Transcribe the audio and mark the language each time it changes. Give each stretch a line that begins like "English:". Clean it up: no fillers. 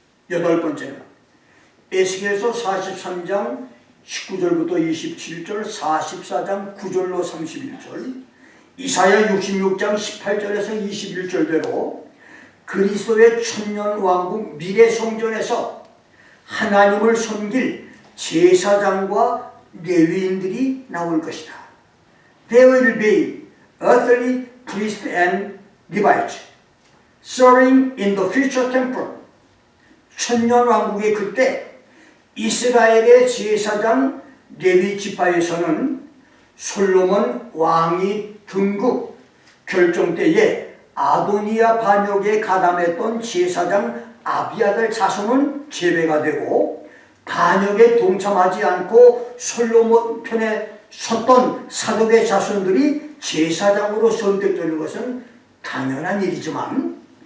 Korean: 여덟 번째는 에스겔서 43장 19절부터 27절, 44장 9절로 31절, 이사야 66장 18절에서 21절대로 그리스도의 천년왕국 미래성전에서 하나님을 섬길 제사장과 레위인들이 나올 것이다.
English: There will be earthly priests and Levites serving in the future temple.
Korean: 천년왕국의 그때 이스라엘의 제사장 레위 지파에서는 솔로몬 왕이 등극 결정 때에 아도니아 반역에 가담했던 제사장 아비아들 자손은 제외가 되고, 반역에 동참하지 않고 솔로몬 편에 섰던 사독의 자손들이 제사장으로 선택되는 것은 당연한 일이지만,